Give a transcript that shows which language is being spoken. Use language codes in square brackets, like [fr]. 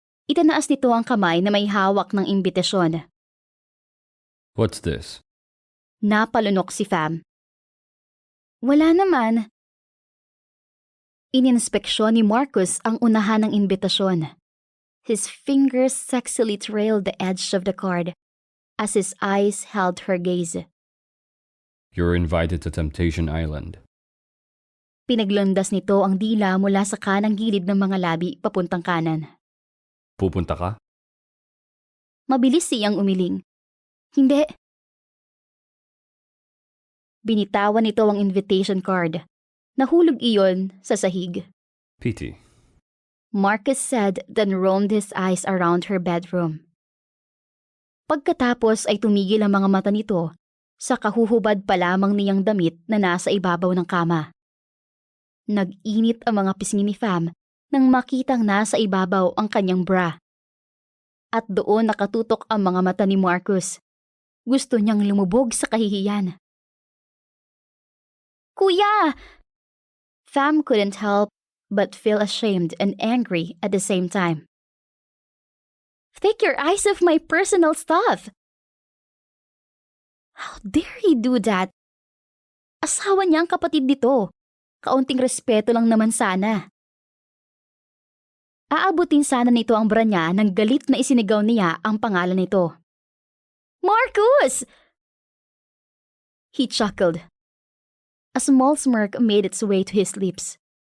[tl] Itinaas nito ang kamay na may hawak ng imbitasyon. [en] What's this? [tl] Napalunok si Pham. Wala naman. Ininspeksyon ni Marcus ang unahan ng imbitasyon. [en] His fingers sexily trailed the edge of the card as his eyes held her gaze. You're invited to Temptation Island. [tl] Pinaglundas nito ang dila mula sa kanang gilid ng mga labi papuntang kanan. Pupunta ka? Mabilis siyang umiling. Hindi. Binitawan nito ang invitation card. Nahulog iyon sa sahig. [en] Pity. Marcus said, then roamed his eyes around her bedroom. [tl] Pagkatapos ay tumigil ang mga mata nito sa kahuhubad pa lamang niyang damit na nasa ibabaw ng kama. Nag-init ang mga pisngi ni Pham nang makitang nasa ibabaw ang kanyang bra. At doon nakatutok ang mga mata ni Marcus. Gusto niyang lumubog sa kahihiyan. Kuya! [en] Pham couldn't help but feel ashamed and angry at the same time. Take your eyes off my personal stuff! How dare he do that? [tl] Asawa niya ang kapatid nito. Kaunting respeto lang naman sana. Aabutin sana nito ang bra niya nang galit na isinigaw niya ang pangalan nito. [en] Marcus! He chuckled. A small smirk made its way to his lips.